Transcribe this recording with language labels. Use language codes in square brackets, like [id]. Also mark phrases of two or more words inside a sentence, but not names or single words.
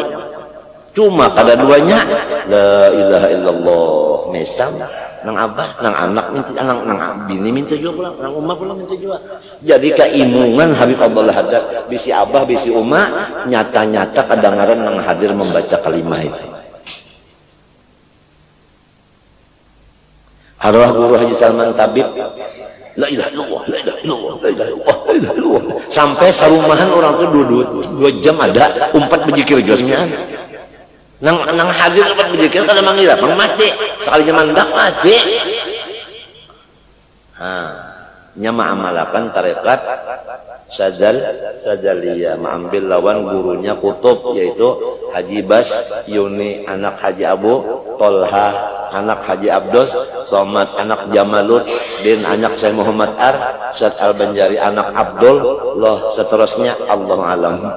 [bjn] Cuma kada duanya [ar] لا إله إلا الله [bjn] mesam nang abah nang anak minta nang bini minta juga pulang nang umah pulang minta juga. Jadi keimungan Habib Abdul Haddad bisi abah bisi umah nyata-nyata kedengaran nang hadir membaca kalimah itu. [ar] Arwah guru Haji Salman Tabib لا إله إلا الله، لا إله إلا الله، لا إله إلا الله، لا إله إلا الله. [bjn] Sampai sarumahan orang itu 2 jam ada umpat berzikir josmian. Nang hadir umpat berzikir kada mangira pang mati. Sekali mandak mati. Nya ma'amalakan tarekat Sadaliyah, mengambil lawan gurunya kutub yaitu Haji Bas Yuni anak Haji Abu Tolha anak Haji Abdos Somad anak Jamaluddin anak Syekh Muhammad Ar Syed Al-Banjari anak Abdul loh seterusnya [ar] الله أعلم.